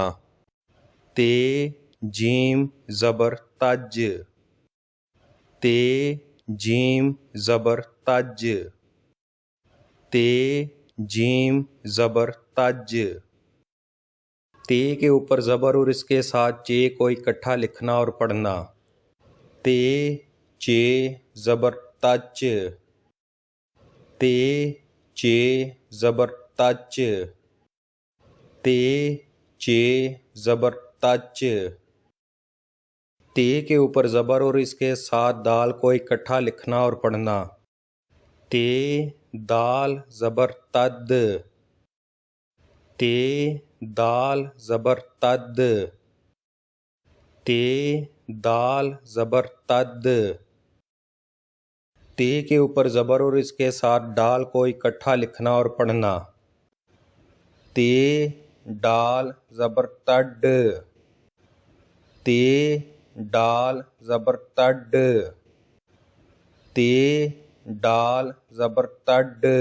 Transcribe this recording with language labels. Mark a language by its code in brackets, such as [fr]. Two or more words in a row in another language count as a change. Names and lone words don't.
[ur] تے جیم زبر تج۔ تے جیم زبر تج۔ تے جیم زبر تج۔ تے کے اوپر زبر اور اس کے ساتھ چے کو اکٹھا لکھنا اور پڑھنا۔ تے چے زبر تچ۔ تے چے زبر تچ۔ تے چے زبر تچ۔ تے کے اوپر زبر اور اس کے ساتھ دال کو اکٹھا لکھنا اور پڑھنا۔ تے دال زبر تد۔ تے دال زبر تد۔ تے دال زبر تد۔ تے کے اوپر زبر اور اس کے ساتھ ڈال کو اکٹھا لکھنا اور پڑھنا۔ تے ڈال زبر تڈ۔ تے ڈال زبر تڈ۔ تے ڈال زبر تڈ۔